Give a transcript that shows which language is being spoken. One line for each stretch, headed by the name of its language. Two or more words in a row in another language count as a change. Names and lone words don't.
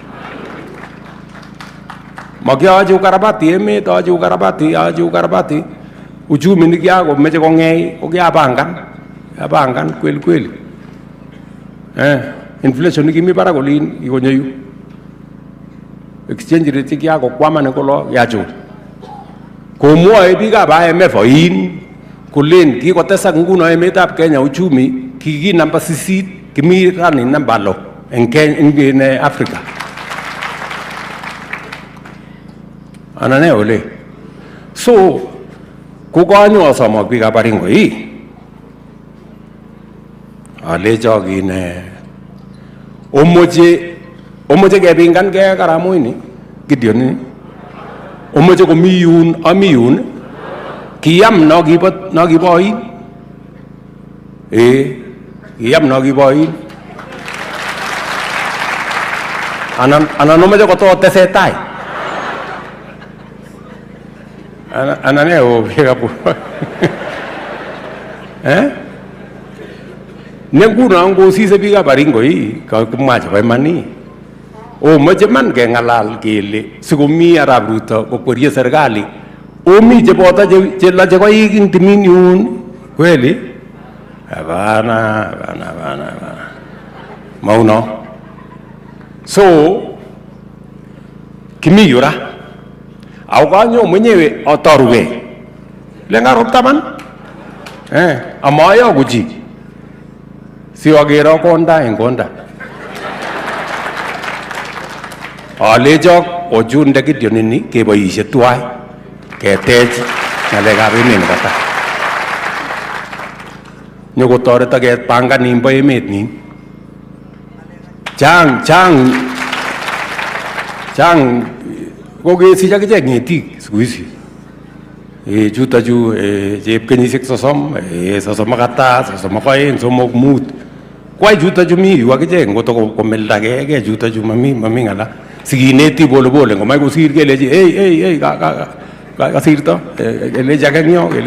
Kalenjin: Makiyoche ukarabati emet, yoche ukarabati uchumi nikiakomeche kong'ei ko kiapangan kweli. Inflation nikimi barak olin kikonyo yu. Exchange rate kiakokwaman kolo kiachul. Komwoe biikab IMF oin kolen kikotesak nguno emetab Kenya uchumi kiki namba 8 kimi rani namba 6 en Africa. Anane ole. So kokanyo asomok biikab Baringo alecho kine omoche kepingan ke Karamoini Gideon omoche komi yun ami yun kiyam no kibo oin kiyam no kibo oin anan omoche kototesetai anane biikab nenguno ngosise biikab Baringo kakimwa chebo iman omoche man kengalal kele sikomi arap Ruto kokwerie serikali omi cheboto chelache koik ing timin yun kweli hapana mauno. So kimi yura au kanyo mwenyewe otorwe lengarop taman amayo kuchi siwagero konda eng konda alechok ochunde Gideon ini keboishe tuwai ketech ngalekab emet nebo tai nyokotoreto kepangan nimbo emet nin chang kokesich akichek ngetik
Swahili: siku hizi
Kalenjin: chuto chu chep kenyisiek 30 32 somok mut kwai chuto chu mi yu akichek ngoto komeldagei chuto chu mami ngala sikineti polepole ngomai kosir kelechi hey kasirto kelechi akengyo